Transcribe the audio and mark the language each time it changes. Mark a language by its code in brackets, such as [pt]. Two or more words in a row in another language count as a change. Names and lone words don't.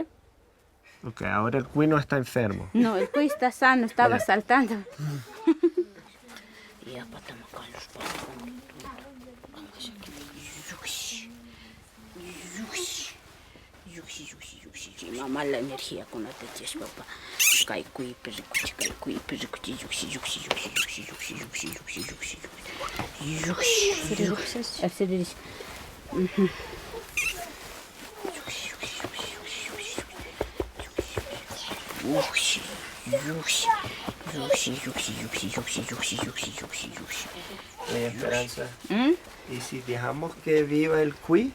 [es] Ok, ahora el cuy no está enfermo. No, el cuy está sano, estaba saltando. Mamá, la energía con la tetis, papá. Kai cuy, perricuchi, kai cuy, perricuchi, yuxi, yuxi, yuxi, yuxi, yuxi, yuxi, yuxi, yuxi, yuxi, yuxi. Así dice. Oye, Esperanza. ¿Y si dejamos que viva el cuy?